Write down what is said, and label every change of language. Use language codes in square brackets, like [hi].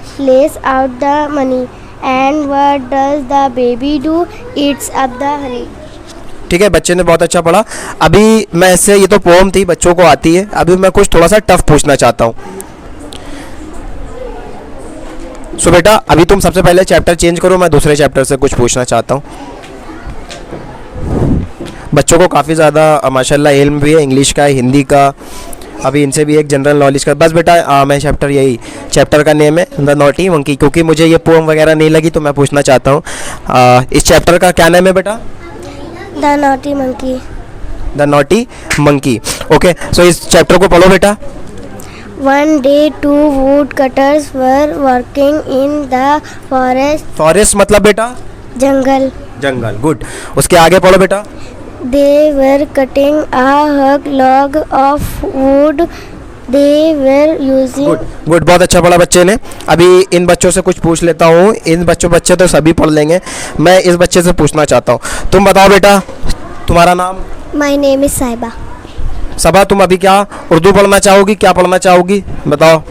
[en] Lays out the money. And what does the baby do? Eats up the honey. [hi] ठीक है, बच्चे ने बहुत अच्छा पढ़ा। अभी मैं इससे, ये तो पोम थी, बच्चों को आती है, अभी मैं कुछ थोड़ा सा टफ पूछना चाहता हूँ। सो बेटा अभी तुम सबसे पहले चैप्टर चेंज करो, मैं दूसरे चैप्टर से कुछ पूछना चाहता हूँ। बच्चों को काफ़ी ज़्यादा माशाल्लाह इल्म भी है, इंग्लिश का है, हिंदी का, अभी इनसे भी एक जनरल नॉलेज का। बस बेटा मैं चैप्टर, यही चैप्टर का नेम है द नॉटी मंकी, क्योंकि मुझे ये पोम वगैरह नहीं लगी तो मैं पूछना चाहता हूँ इस चैप्टर का क्या नाम है बेटा? [en] The naughty monkey. The naughty monkey. [hi] Okay, सो इस चैप्टर को पढ़ो बेटा। [en] One day, two woodcutters were working in the forest. [hi] Forest मतलब बेटा [en] Jungle. [hi] जंगल, गुड। उसके आगे पढ़ो बेटा। [en] They were cutting a log of wood. They were using. [hi] Good good, बहुत अच्छा पढ़ा बच्चे ने। अभी इन बच्चों से कुछ पूछ लेता हूँ। इन बच्चे तो सभी पढ़ लेंगे, मैं इस बच्चे से पूछना चाहता हूँ। तुम बताओ बेटा, तुम्हारा नाम? [en] My name is Saiba. [hi] सबा, तुम अभी क्या उर्दू पढ़ना चाहोगी, क्या पढ़ना चाहोगी बताओ?